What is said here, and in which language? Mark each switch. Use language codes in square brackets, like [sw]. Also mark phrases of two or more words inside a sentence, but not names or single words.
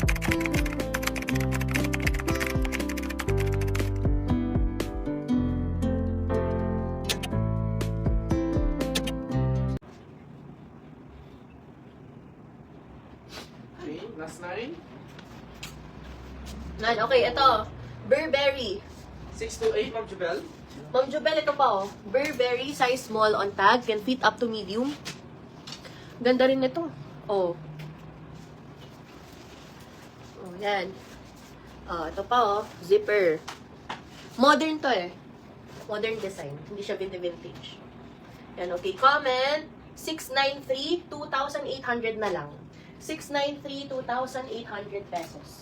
[en] Okay, last 9. [tl] Okay, ito. Burberry. [en] 6 to 8, Ma'am Jubel. [tl] Ma'am Jubel, ito pa oh. [en] Burberry, size small on tag. Can fit up to medium. [tl] Ganda rin nito. Oh. Oh, yan. Oh, ito pa oh. Zipper. Modern to eh. [en] Modern design. [tl] Hindi siya vintage. Yan, okay. Comment. 693, 2,800 na lang. 693, 2,800 pesos.